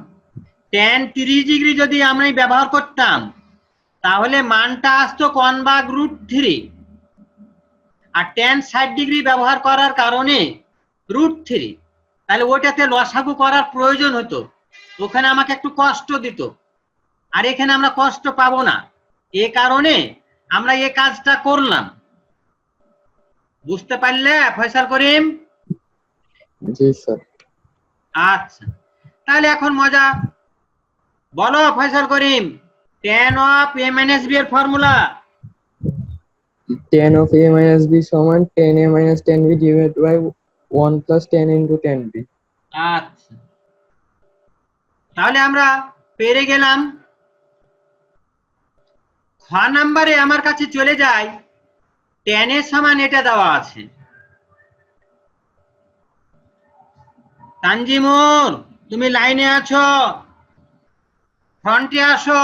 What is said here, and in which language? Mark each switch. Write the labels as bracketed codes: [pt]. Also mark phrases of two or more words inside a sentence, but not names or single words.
[en] tan 30 degree [bn] যদি আমরা ব্যবহার করতাম, তাহলে মানটা আসতো 1/√3, আর [en] tan 60 degree [bn] ব্যবহার করার কারণে √3, তাহলে ওইটাতে লসাগু করার প্রয়োজন হতো, ওখানে আমাকে একটু কষ্ট দিত, আর এখানে আমরা কষ্ট পাবো না, এ কারণে আমরা এই কাজটা করলাম। বুঝতে পারলে ফয়সাল করিম? জি স্যার। আচ্ছা, তাহলে এখন মজা, বলো ফয়সাল করিম, [en] tan of a minus b [bn] এর ফর্মুলা। [en] tan of a minus b সমান tan a minus tan b divided by 1 plus tan into tan b। [bn] আচ্ছা, তাহলে আমরা পেরে গেলাম। খ নাম্বারে আমার কাছে চলে যায়, tan এর সমান এটা দেওয়া আছে। তানজিমুর, তুমি লাইনে আছো, ফ্রন্টে আসো।